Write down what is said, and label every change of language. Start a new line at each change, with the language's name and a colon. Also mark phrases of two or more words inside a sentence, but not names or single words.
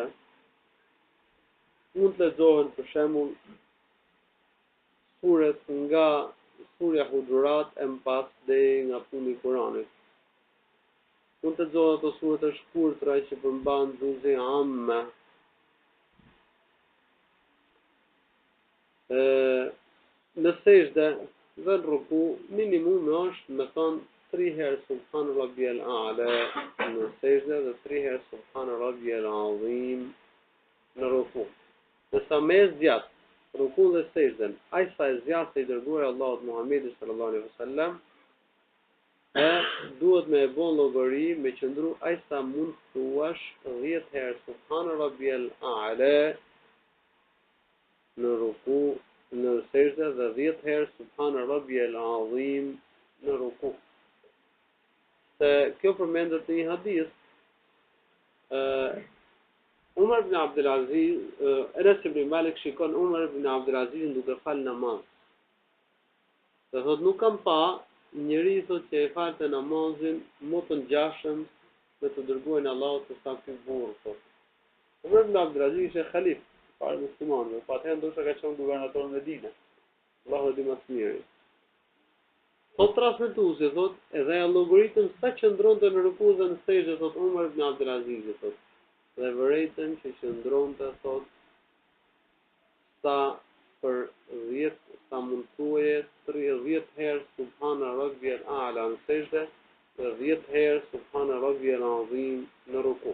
Albanian: Mund të lexohen për shembull suret nga surja Hujurat e mpas deri nga fundi i Kuranit. Mund të lexohen ato sure të shkurtra që përmban juzi amma. Në sejdë dhe në ruku minimum është me thonë 3 herë
Arabic: سبحان ربي الأعلى
Albanian: në sejdë dhe 3 herë
Arabic: سبحان ربي العظيم
Albanian: në ruku. Nësa me zjat ruku dhe sejdën, ai sa e zjat se i dërguar Allahut Muhamedi
Arabic: صلى الله عليه وسلم,
Albanian: duhet me e bon llogari me qëndru ai sa mund thuash 10 herë
Arabic: سبحان ربي الأعلى
Albanian: në ruku në sejdë dhe 10 herë
Arabic: سبحان ربي العظيم
Albanian: në ruku. Se kjo përmendet në një hadith, Umar ibn Abdulaziz, Enes ibn Malik shikon Umar ibn Abdulazizin duke fal namaz. Dhe thot nuk kam pa njëri thot që e falte namazin më të ngjashëm me të dërguarin e Allahut se sa ky burr thot. Umar ibn Abdulaziz ishte halif para muslimanëve, po atëherë ndoshta ka qenë guvernator në Medinë. Allahu di më së miri. Thot transmetuesi thot edhe algoritëm sa qëndronte në ruku dhe në sejdë thot Umar ibn Abdulaziz thot. Dhe vërejtën që qëndronte thot sa për 10 sa mund thuaje 30 herë
Arabic: سبحان ربي الأعلى
Albanian: në sejdë dhe 10 herë
Arabic: سبحان ربي العظيم
Albanian: në ruku.